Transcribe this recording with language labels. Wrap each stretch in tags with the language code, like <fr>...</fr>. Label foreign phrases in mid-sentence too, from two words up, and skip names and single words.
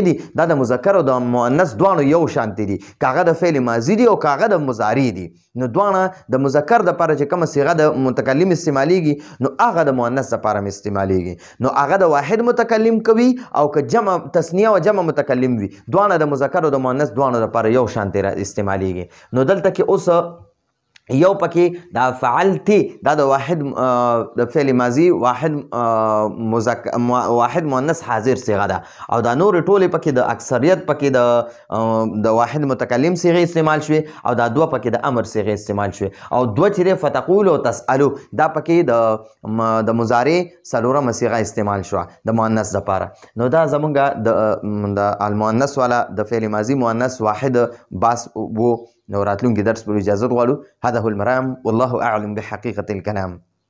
<ps>دي دا د مذکر او د مؤنث دواړو یو شانتي دي که هغه د فعل ماضي دي او که هغه د مضارع دي نو دواړه د مذکر دپاره چې کومه صیغه د متکلم استعمالیږي نو هغه د مؤنث دپاره هم استعمالیږي نو هغه د واحد متکلم کوي او که جمع تثنیه او جمع متکلم وي دواړه د مذکر او د مؤنث دواړو دپاره یو شانتي استعمالیږي نو دلته کې اوس یو پکې دا فعلتی دا د واحد د فعل ماضي واحد مؤنث حاضر صيغه ده او دا نور ټولې پکې د اکثریت پکې د واحد متکلم صيغه استعمال شوي او دا دوه پکې د امر صيغه استعمال شوي او دوه چې فتقول او تسالو دا پکې د مضارع څلورمه صيغه استعمال شوه د مؤنث لپاره نو دا زمونږ د المؤنث والا د فعل ماضي مؤنث واحد باس وو نو راتلونکي درس پر اجازه غواړو</ps> <ar>هذا هو المرام والله اعلم بحقيقة الكلام</ar>